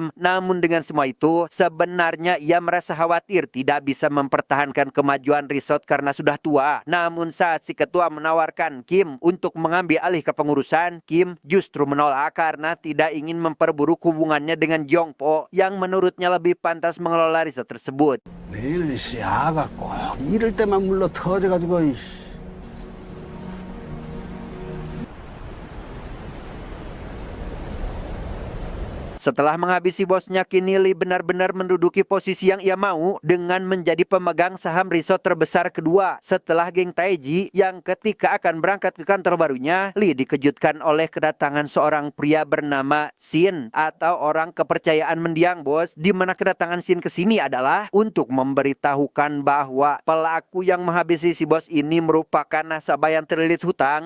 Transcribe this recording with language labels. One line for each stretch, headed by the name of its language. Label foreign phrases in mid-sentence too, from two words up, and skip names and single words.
Indonesian: Namun dengan semua itu, sebenarnya ia merasa khawatir tidak bisa mempertahankan kemajuan resort karena sudah tua. Namun saat si ketua menawarkan Kim untuk mengambil alih kepengurusan, Kim justru menolak karena tidak ingin memperburuk hubungannya dengan Gyongpo yang menurutnya lebih pantas mengelola resort tersebut.
Korean: 내일은 아가 꼭 이럴 때만 물러 터져가지고
Indonesian: Setelah menghabisi bosnya, kini Lee benar-benar menduduki posisi yang ia mau dengan menjadi pemegang saham resort terbesar kedua setelah geng Taeji, yang ketika akan berangkat ke kantor barunya, Lee dikejutkan oleh kedatangan seorang pria bernama Shin atau orang kepercayaan mendiang bos, di mana kedatangan Shin ke sini adalah untuk memberitahukan bahwa pelaku yang menghabisi si bos ini merupakan nasabah yang terlilit hutang.